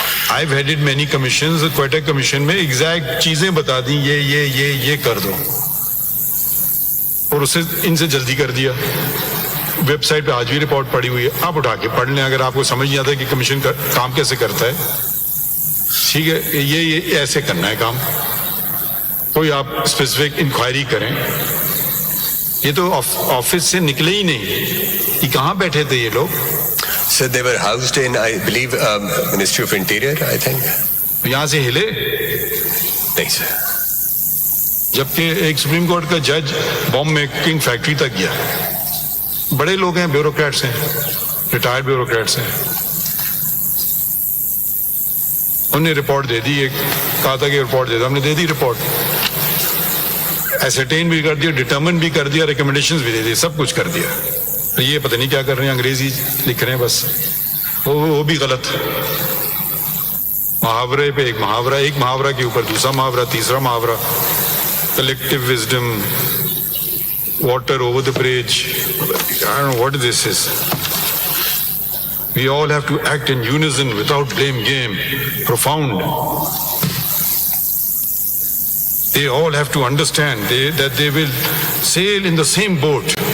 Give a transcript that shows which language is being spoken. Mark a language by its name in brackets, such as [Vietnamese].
[English] I've headed many commissions. The Quetta Commission [Urdu] में exact चीजें बता दी, ये कर दो. اور اسے ان سے جلدی کر دیا. ویب سائٹ پہ آج بھی رپورٹ پڑی ہوئی ہے, آپ اٹھا کے پڑھ لیں اگر آپ کو سمجھ نہیں آتا کہ کمیشن کا کام کیسے کرتا ہے. ٹھیک ہے, یہ ایسے کرنا ہے کام. کوئی آپ اسپیسیفک انکوائری کریں. یہ تو آفس سے نکلے ہی نہیں, یہ کہاں بیٹھے تھے یہ لوگ؟ [English] So they were housed in, I believe, Ministry of Interior, I think. [Urdu] یہاں سے ہلے نہیں سر. جبکہ ایک سپریم کورٹ کا جج بام میکنگ فیکٹری تک گیا. بڑے لوگ ہیں, بیوروکریٹس ہیں, ریٹائرڈ بیوروکریٹس ہیں. انہوں نے رپورٹ دے دی, کہا تھا کہ رپورٹ دے دو, ہم نے دے دی رپورٹ, ایسرٹین بھی کر دیا, ڈٹرمن بھی کر دیا, ریکمنڈیشنز بھی دے دی, سب کچھ کر دیا. یہ پتہ نہیں کیا کر رہے ہیں, انگریزی لکھ رہے ہیں بس, وہ بھی غلط. محاورے پہ ایک محاورہ کے اوپر دوسرا محاورہ, تیسرا محاورہ. [English] Collective wisdom, water over the bridge, I don't know what this is. We all have to act in unison without blame game. Profound. They all have to understand that they will sail in the same boat.